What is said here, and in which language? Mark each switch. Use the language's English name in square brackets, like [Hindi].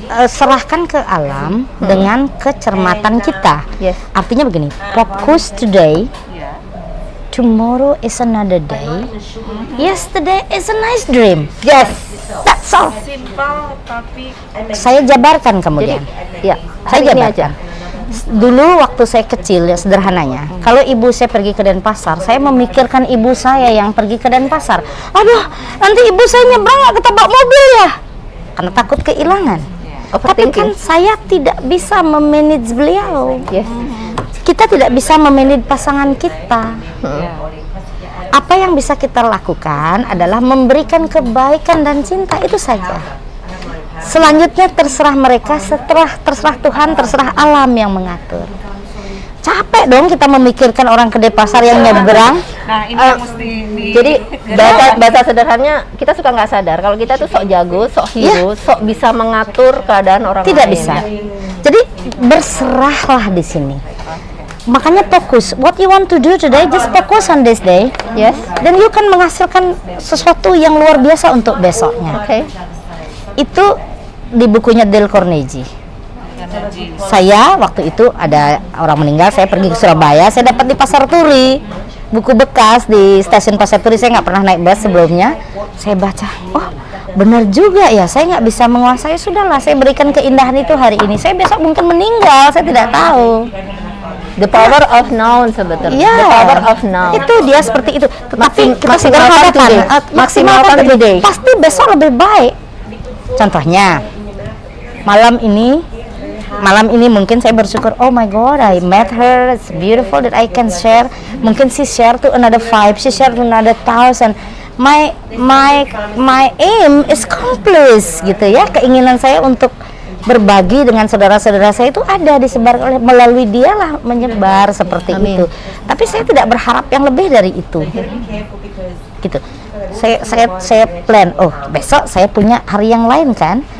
[Indonesian] Serahkan ke alam dengan kecermatan kita. [English] Yes. [Indonesian] Artinya begini, fokus [English] today. Tomorrow is another day. Yesterday is a nice dream. Yes. That's all. [Indonesian] Simpel tapi Saya jabarkan kemudian. Ya, Saya ini jabarkan. aja. Dulu waktu saya kecil ya sederhananya, kalau ibu saya pergi ke Denpasar, saya memikirkan ibu saya yang pergi ke Denpasar. Aduh, nanti ibu saya nyebrang nggak ketabrak mobil ya? Karena takut kehilangan. Tapi kan saya tidak bisa memanage beliau. [English] Yes. [Indonesian] Kita tidak bisa memanage pasangan kita. Apa yang bisa kita lakukan adalah memberikan kebaikan dan cinta, itu saja. Selanjutnya terserah mereka, terserah Tuhan, terserah alam yang mengatur. Capek dong kita memikirkan orang ke pasar yang nyebrang. nah ini yang mesti Jadi bahasa sederhananya, kita suka nggak sadar kalau kita tuh sok jago, sok hero, sok bisa mengatur keadaan orang Tidak lain. bisa. Jadi berserahlah di sini. Makanya fokus. [English] What you want to do today, just focus on this day. Yes. [Indonesian] Dan you kan menghasilkan sesuatu yang luar biasa untuk besoknya. Oke. Itu di bukunya Dale Carnegie. Saya waktu itu ada orang meninggal, saya pergi ke Surabaya, saya dapat di Pasar Turi buku bekas di stasiun Pasar Turi. Saya nggak pernah naik bus sebelumnya. Saya baca, oh benar juga ya, saya nggak bisa menguasai. Sudahlah, saya berikan keindahan itu hari ini. Saya besok mungkin meninggal, saya tidak tahu. [English] The power of now sebetulnya. Yeah. The power of now. [Indonesian] Itu dia seperti itu. Tetapi kita maksimalkan sederhanakan, [English] today. Maksimalkan today. [Indonesian] Pasti besok lebih baik. Contohnya, malam ini mungkin saya bersyukur, [English] oh my God, I met her, it's beautiful that I can share. Mungkin she share to another 5, she share to another 1,000. My aim is accomplished, gitu ya. [Indonesian] Keinginan saya untuk berbagi dengan saudara-saudara saya itu ada disebar melalui dialah menyebar seperti itu. Tapi saya tidak berharap yang lebih dari itu. Gitu. Saya plan, oh besok saya punya hari yang lain kan.